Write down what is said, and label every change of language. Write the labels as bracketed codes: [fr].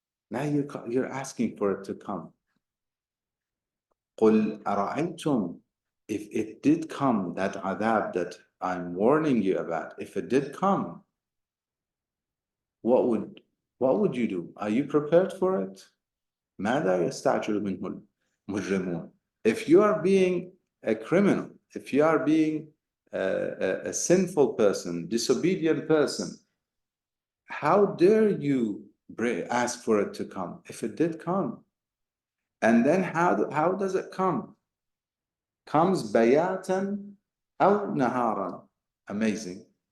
[en] Now you're asking for it to come. [ar] قُلْ أَرَأَيْتُمْ, [en] if it did come, that adab that I'm warning you about, if it did come, what would you do? Are you prepared for it? [ar] ماذا يستعجل منه المجرمون? [en] If you are being a criminal, if you are being a sinful person, disobedient person, how dare you ask for it to come if it did come? And then how does it come? Comes [ar] bayatan aw naharan. [en] Amazing.